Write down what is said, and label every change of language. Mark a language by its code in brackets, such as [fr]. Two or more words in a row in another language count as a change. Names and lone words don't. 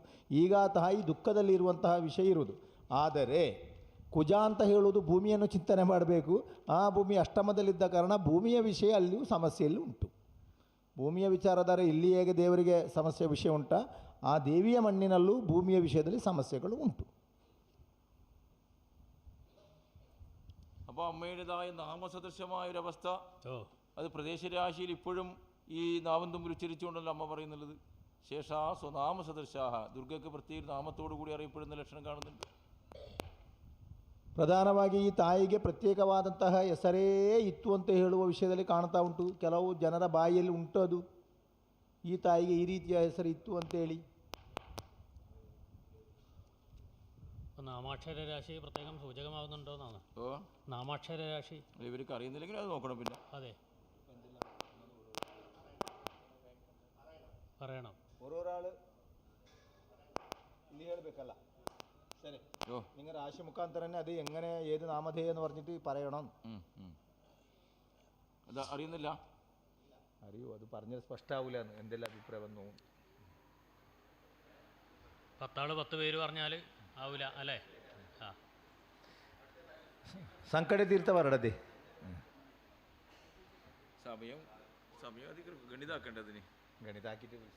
[kn] ಈಗ ತಾಯಿ ದುಃಖದಲ್ಲಿರುವಂತಹ ವಿಷಯ ಇರುವುದು. ಆದರೆ ಕುಜ ಅಂತ ಹೇಳುವುದು ಭೂಮಿಯನ್ನು ಚಿಂತನೆ ಮಾಡಬೇಕು. ಆ ಭೂಮಿ ಅಷ್ಟಮದಲ್ಲಿದ್ದ ಕಾರಣ ಭೂಮಿಯ ವಿಷಯ ಅಲ್ಲಿಯೂ ಸಮಸ್ಯೆಯಲ್ಲಿ ಉಂಟು. ಭೂಮಿಯ ವಿಚಾರಧಾರೆ ಇಲ್ಲಿ ಹೇಗೆ ದೇವರಿಗೆ ಸಮಸ್ಯೆ ವಿಷಯ ಉಂಟಾ, ಆ ದೇವಿಯ ಮಣ್ಣಿನಲ್ಲೂ ಭೂಮಿಯ ವಿಷಯದಲ್ಲಿ ಸಮಸ್ಯೆಗಳು ಉಂಟು. [ml] അപ്പോൾ അമ്മയുടേതായ നാമസദൃശമായൊരവസ്ഥ, അത് പ്രദേശരാശിയിൽ ഇപ്പോഴും ഈ നാമം തമ്മിൽ ഉച്ചരിച്ചുകൊണ്ടല്ലോ അമ്മ പറയുന്നുള്ളത്. [sa] ശേഷാ സ്വനാമ സദൃശാഹ, [ml] ദുർഗയ്ക്ക് പ്രത്യേക നാമത്തോടു കൂടി അറിയപ്പെടുന്ന ലക്ഷണം കാണുന്നുണ്ട്. [kn] ಪ್ರಧಾನವಾಗಿ ಈ ತಾಯಿಗೆ ಪ್ರತ್ಯೇಕವಾದಂತಹ ಹೆಸರೇ ಇತ್ತು ಅಂತ ಹೇಳುವ ವಿಷಯದಲ್ಲಿ ಕಾಣ್ತಾ ಉಂಟು. ಕೆಲವು ಜನರ ಬಾಯಿಯಲ್ಲಿ ಉಂಟು ಅದು, ಈ ತಾಯಿಗೆ ಈ ರೀತಿಯ ಹೆಸರು ಇತ್ತು ಅಂತೇಳಿ. [ml] നാമാക്ഷര രാശി പ്രത്യേകം സൂചകമാകുന്നുണ്ടോ എന്നാണ്. നാമാക്ഷര രാശി ഇവർക്ക് അറിയുന്നില്ലെങ്കിൽ അത് നോക്കണം. പിന്നെ അതെ പറയണം. [kn] ഓരോരാള് ಇಲ್ಲಿ ಹೇಳಬೇಕಲ್ಲ. ಸರಿ, [ml] നിങ്ങൾ രാശി മുഖാന്തരം തന്നെ അത് എങ്ങനെ ഏത് നാമധേയം എന്ന് പറഞ്ഞിട്ട് പറയണം. അത് അറിയുന്നില്ല, അറിയൂ, അത് പറഞ്ഞത് സ്പഷ്ടാവൂല. എന്തെല്ലാം അഭിപ്രായം വന്നു. 10 ആള് 10 പേര് പറഞ്ഞാൽ ആവില്ല അല്ലേ. ആ [kn] ಸಂಕಟ ತೀರ್ಥ ಹೊರಡದೆ [ml] സമയം അധികം ഗണിതാക്കേണ്ടതിന് ഗണിതാക്കിയിട്ട്